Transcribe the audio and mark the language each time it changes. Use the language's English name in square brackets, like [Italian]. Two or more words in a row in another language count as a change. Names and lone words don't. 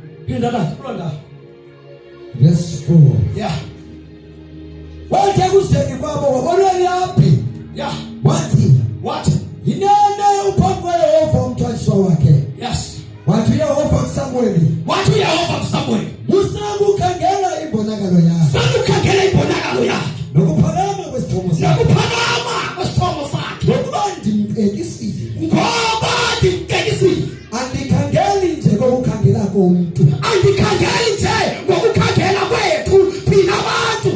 [English] Verse 4. Yeah. [Xhosa] Wathi ekuzeni kwabo wabona yaphi? [English] Yeah. [Xhosa] Wathi inene uphambi kwaYehova umthwanjiswa wakhe. [English] Yes. [Xhosa] Wathi uYehova kuSamueli. Musa ukukhangela imbonakalo yakhe. Nokuphakama kwesithombo sakhe. ngimkekisile. Ngoba ngimkekisile. Andikhangeli nje ngokukhangela komuntu. Andikhangeli nje ngokukhangela kwethu thina abantu.